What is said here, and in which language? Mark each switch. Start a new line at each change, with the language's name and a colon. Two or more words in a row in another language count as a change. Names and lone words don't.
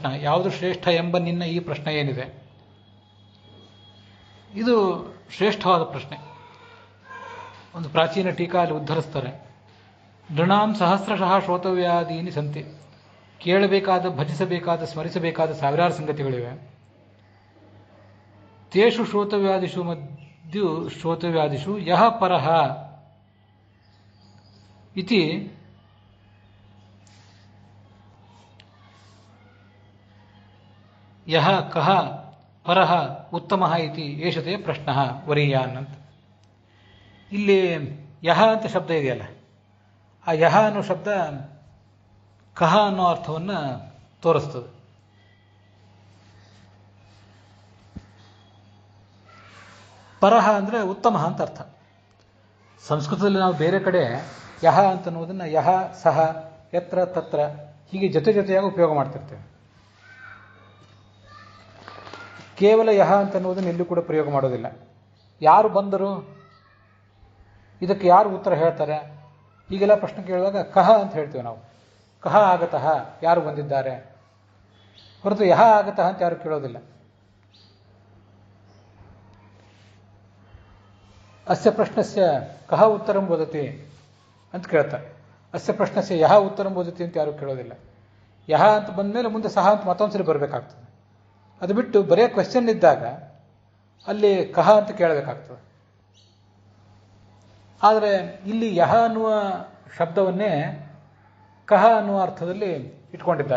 Kannada: ಯಾವುದು ಶ್ರೇಷ್ಠ ಎಂಬ ನಿನ್ನ ಈ ಪ್ರಶ್ನೆ ಏನಿದೆ, ಇದು ಶ್ರೇಷ್ಠವಾದ ಪ್ರಶ್ನೆ. ಒಂದು ಪ್ರಾಚೀನ ಟೀಕಾ ಅಲ್ಲಿ ಉದ್ಧರಿಸ್ತಾರೆ.
Sanskrit: ನೃಣಾಂ ಸಹಸ್ರಶಃ ಶ್ರೋತವ್ಯಾದೀನಿ ಸಂತೆ.
Kannada: ಕೇಳಬೇಕಾದ, ಭಜಿಸಬೇಕಾದ, ಸ್ಮರಿಸಬೇಕಾದ ಸಾವಿರಾರು ಸಂಗತಿಗಳಿವೆ.
Sanskrit: ತೇಷು ಶ್ರೋತವ್ಯಾದಿಷು ಯಹ ಪರಹ ಇತಿ ಯಹ ಕಹ ಪರಹ ಉತ್ತಮಃ ಇತಿ ಏಷತೆ ಪ್ರಶ್ನಃ ವರೀಯಾನ್ ಅಂತ.
Kannada: ಇಲ್ಲಿ ಯಹ ಅಂತ ಶಬ್ದ ಇದೆಯಲ್ಲ, ಆ ಯಹ ಅನ್ನೋ ಶಬ್ದ ಕಹ ಅನ್ನೋ ಅರ್ಥವನ್ನು ತೋರಿಸ್ತದೆ. ಪರಹ ಅಂದರೆ ಉತ್ತಮ ಅಂತ ಅರ್ಥ. ಸಂಸ್ಕೃತದಲ್ಲಿ ನಾವು ಬೇರೆ ಕಡೆ ಯಹ ಅಂತನ್ನುವುದನ್ನು
Sanskrit: ಯಹ ಸಹ ಯತ್ರ ತತ್ರ
Kannada: ಹೀಗೆ ಜೊತೆಯಾಗಿ ಉಪಯೋಗ ಮಾಡ್ತಿರ್ತೇವೆ. ಕೇವಲ ಯಹ ಅಂತನ್ನುವುದನ್ನು ಎಲ್ಲೂ ಕೂಡ ಪ್ರಯೋಗ ಮಾಡೋದಿಲ್ಲ. ಯಾರು ಬಂದರು, ಇದಕ್ಕೆ ಯಾರು ಉತ್ತರ ಹೇಳ್ತಾರೆ, ಹೀಗೆಲ್ಲ ಪ್ರಶ್ನೆ ಕೇಳುವಾಗ ಕಹ ಅಂತ ಹೇಳ್ತೇವೆ ನಾವು.
Sanskrit: ಕಹ ಆಗತಃ,
Kannada: ಯಾರು ಬಂದಿದ್ದಾರೆ, ಹೊರತು
Sanskrit: ಯಹ ಆಗತಃ
Kannada: ಅಂತ ಯಾರು ಕೇಳೋದಿಲ್ಲ.
Sanskrit: ಅಸ್ಯ ಪ್ರಶ್ನಸ್ಯ ಕಹ ಉತ್ತರಂ ವದತಿ
Kannada: ಅಂತ ಕೇಳ್ತಾರೆ.
Sanskrit: ಅಸ್ಯ ಪ್ರಶ್ನಸ್ಯ ಯಹ ಉತ್ತರಂ ವದತಿ
Kannada: ಅಂತ ಯಾರು ಕೇಳೋದಿಲ್ಲ. ಯಹ ಅಂತ ಬಂದಮೇಲೆ ಮುಂದೆ ಸಹ ಅಂತ ಮತ್ತೊಂದ್ಸರಿ ಬರಬೇಕಾಗ್ತದೆ. ಅದು ಬಿಟ್ಟು ಬರೇ ಕ್ವೆಶ್ಚನ್ ಇದ್ದಾಗ ಅಲ್ಲಿ ಕಹ ಅಂತ ಕೇಳಬೇಕಾಗ್ತದೆ. ಆದರೆ ಇಲ್ಲಿ ಯಹ ಅನ್ನುವ ಶಬ್ದವನ್ನೇ ಕಹ ಅನ್ನುವ ಅರ್ಥದಲ್ಲಿ ಇಟ್ಕೊಂಡಿದ್ದಾರೆ.